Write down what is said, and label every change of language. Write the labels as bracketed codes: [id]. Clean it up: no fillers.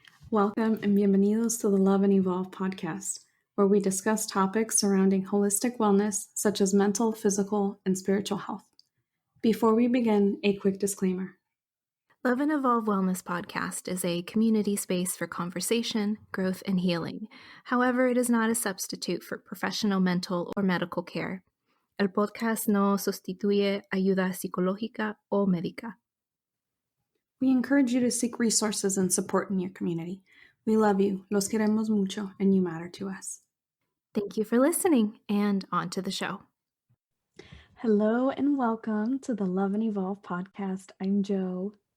[en] Welcome and bienvenidos to the Love and Evolve podcast, where we discuss topics surrounding holistic wellness such as mental, physical, and spiritual health. Before we begin, a quick disclaimer. Love and Evolve Wellness Podcast is a community space for conversation, growth, and healing. However, it is not a substitute for professional mental or medical care. [es] El podcast no sustituye ayuda psicológica o médica. [en] We encourage you to seek resources and support in your community. We love you, [es] los queremos mucho, [en] and you matter to us. Thank you for listening, and on to the show. Hello and welcome to the Love and Evolve podcast. I'm Jo.